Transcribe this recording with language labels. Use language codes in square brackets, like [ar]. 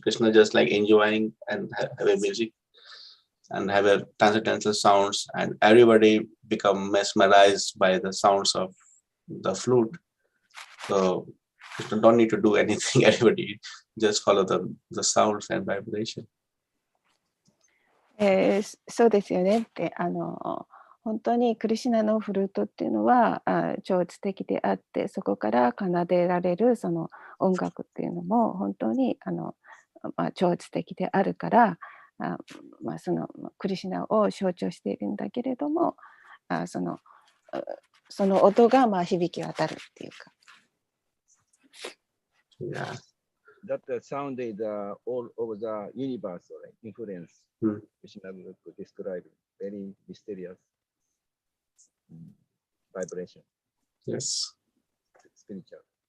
[en] Krishna just like enjoying and have a music and have a transcendental sounds, and everybody become mesmerized by the sounds of the flute. So Krishna don't need to do anything. Everybody just follow the sounds and vibration. [ja] そうですよねって、本当にクリシュナのフルートっていうのは超越的であって、そこから奏でられるその音楽っていうのも本当に超越的であるから、そのクリシュナを象徴しているんだけれども、その音が響き渡るっていうか。 [en] Yeah. That sound is all over the universe, right? Influence. Krishna could describe very mysterious vibration. Yes. Spiritual.